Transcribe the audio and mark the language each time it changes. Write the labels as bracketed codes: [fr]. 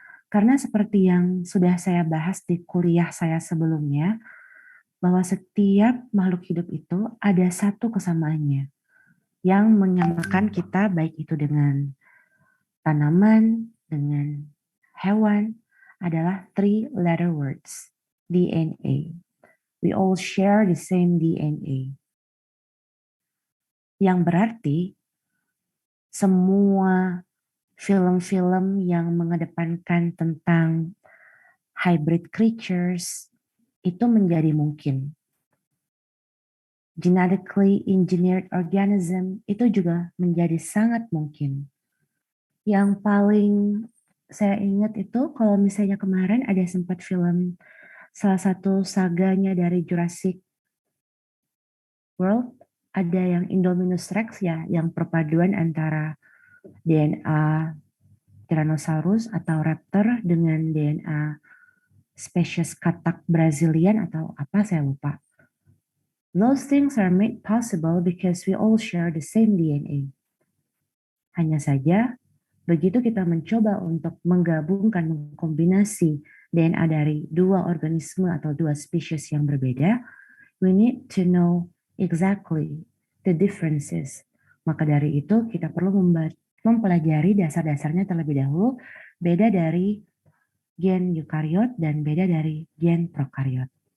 [id] Karena seperti yang sudah saya bahas di kuliah saya sebelumnya, bahwa setiap makhluk hidup itu ada satu kesamaannya yang menyamakan kita, baik itu dengan tanaman, dengan hewan, adalah [en] three letter words, [id] DNA. [en] We all share the same DNA. [id] Yang berarti semua film-film yang mengedepankan tentang hybrid creatures itu menjadi mungkin. [en] Genetically engineered organism [id] itu juga menjadi sangat mungkin. Yang paling saya ingat itu kalau misalnya kemarin ada sempat film salah satu saganya dari Jurassic World, ada yang Indominus Rex ya, yang perpaduan antara DNA Tyrannosaurus atau raptor dengan DNA spesies katak Brazilian atau apa saya lupa. [en] Those things are made possible because we all share the same DNA. [id] Hanya saja, begitu kita mencoba untuk menggabungkan, mengkombinasi DNA dari dua organisme atau dua spesies yang berbeda, [en] we need to know exactly the differences. [id] Maka dari itu kita perlu mempelajari dasar-dasarnya terlebih dahulu, beda dari gen eukariot dan beda dari gen prokariot.